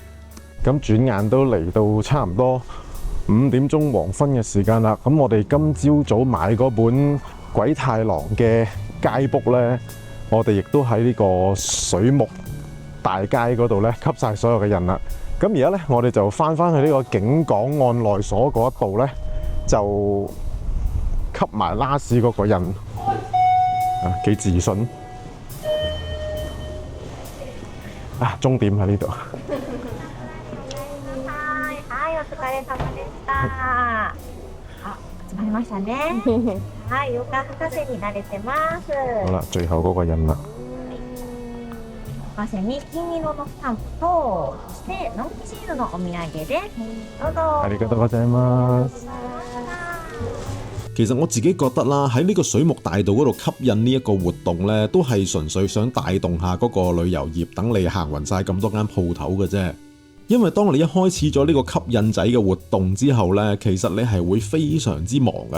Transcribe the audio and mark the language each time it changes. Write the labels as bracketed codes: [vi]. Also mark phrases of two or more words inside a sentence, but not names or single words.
[yue] 咁轉眼都嚟到差唔多5點鐘黃昏嘅時間啦。咁我哋今朝早買嗰本鬼太郎嘅街 book 呢，我哋亦都喺呢個水木大街嗰度呢吸晒所有嘅印啦。咁而家呢，我哋就翻去呢個景港案內所嗰一度呢，就吸埋拉屎嗰個印。幾自信啊！終點喺呢度。 [ja] はい、お疲れ様でした。あ、集まりましたね。はい、ヨガ博士に慣れてます。 [yue] 好啦，最後嗰個印啦。 [ja] 博士に金色のスタンプと、そしてノンシールのお土産です。どうぞ。ありがとうございます。 [yue] 其實我自己覺得啦，喺呢個水木大道嗰度吸引呢一個活動呢，都係純粹想帶動下嗰個旅遊業，等你行勻晒咁多間鋪頭嘅啫。因為當你一開始咗呢個吸引仔嘅活動之後呢，其實你係會非常之忙噶。